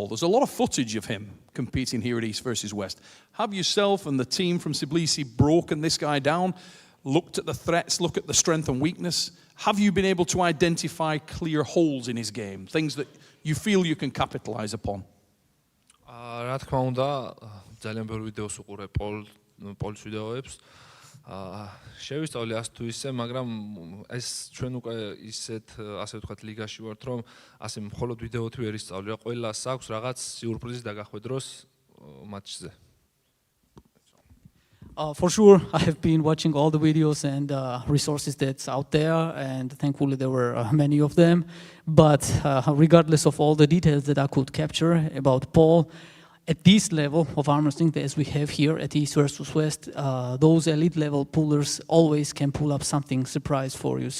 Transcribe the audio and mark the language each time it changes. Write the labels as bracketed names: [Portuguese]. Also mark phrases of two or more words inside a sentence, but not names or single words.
[English] There's a lot of footage of him competing here at East versus West. Have yourself and the team from Tbilisi broken this guy down, looked at the threats, looked at the strength and weakness? Have you been able to identify clear holes in his game, things that you feel you can capitalize upon? [Georgian] რა თქმა უნდა, ძალიან ბევრ ვიდეოს უყურებ პოლის ვიდეოებს. შევისწავლე ასე თუ ისე, მაგრამ ეს ჩვენ უკვე ისეთ, ასე ვთქვათ, ლიგაში ვართ, რომ ასე მხოლოდ ვიდეოთი ვერ ისწავლი, რა ყველას აქვს რაღაც სიურპრიზი დაგახვედროს მატჩზე. [English] For sure, I have been watching all the videos and resources that's out there, and thankfully there were many of them. But regardless of all the details that I could capture about Paul, at this level of arm wrestling as we have here at East versus West, those elite level pullers always can pull up something surprise for you.